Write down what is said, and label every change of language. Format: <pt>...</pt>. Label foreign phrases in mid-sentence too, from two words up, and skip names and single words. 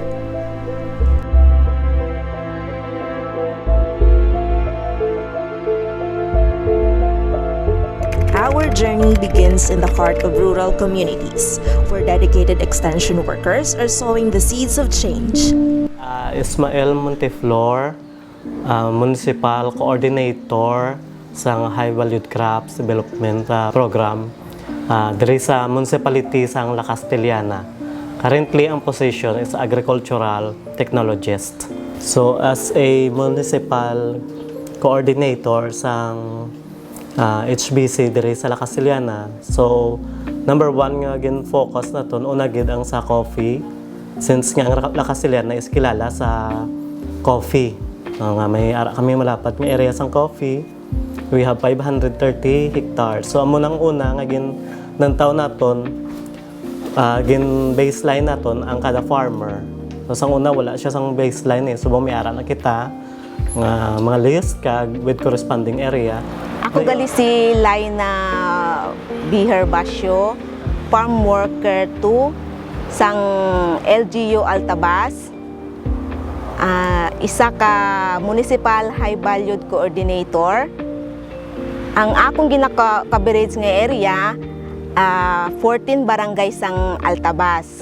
<en>Our journey begins in the heart of rural communities, where dedicated extension workers are sowing the seeds of change.</en> <hil>Ismael Monteflor, Municipal Coordinator sa High Valued Crops Development Program diri sa Municipality sang La Castellana.</hil> <en>Currently, ang position is Agricultural Technologist. So, as a Municipal Coordinator sang HBC</en> <hil>diri sa</hil> <en>La Castellana.</en> <hil>So, number one nga gin-focus na ton, una gid ang sa coffee. Since nga ang La Castellana is kilala sa coffee. Nga may kami malapad may area sang coffee.</hil> <en>We have 530 hectares. So,</en> <hil>amo nang una nga gin ng taon naton gin baseline naton ang kada farmer. So, sang una wala siya sang baseline So, may ara na kita nga mga list kag</hil> <en>with corresponding area.</en> <hil>Ako gali si Laina Biher Basyo, farm worker 2 sang LGU Altabas. Isa ka municipal high valued coordinator. Ang akong ginaka-coverage nga area 14 barangay sang Altabas.</hil>